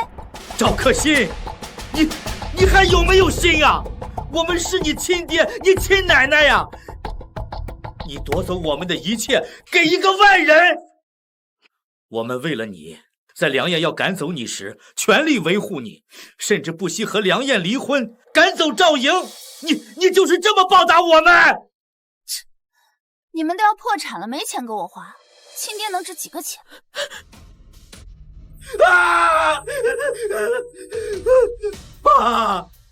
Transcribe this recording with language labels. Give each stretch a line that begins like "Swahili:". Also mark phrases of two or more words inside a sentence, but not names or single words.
Chinese: 赵可欣，你还有没有心啊？我们是你亲爹，你亲奶奶呀！你夺走我们的一切，给一个外人。我们为了你，在梁燕要赶走你时，全力维護你，甚至不惜和梁燕離婚，趕走趙瑩。你就是這麼報答我們？你們都要破產了，沒錢給我花，親爹能值幾個錢？啊！爸！